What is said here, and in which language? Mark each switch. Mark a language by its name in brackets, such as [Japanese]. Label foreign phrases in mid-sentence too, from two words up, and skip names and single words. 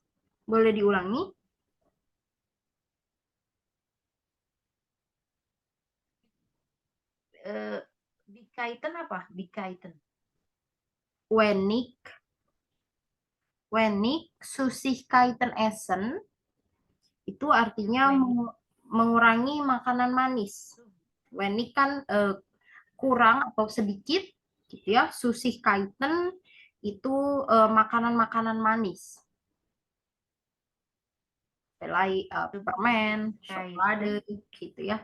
[Indonesian] Boleh diulangi? Dikaiten apa? Dikaiten. [German] Wenig. Wenig Süßigkeiten essen [Indonesian] itu artinya mengurangi makanan manis. Wenig kan kurang atau sedikit, gitu ya. Süßigkeiten itu makanan-makanan manis. Permen, coklat, gitu ya.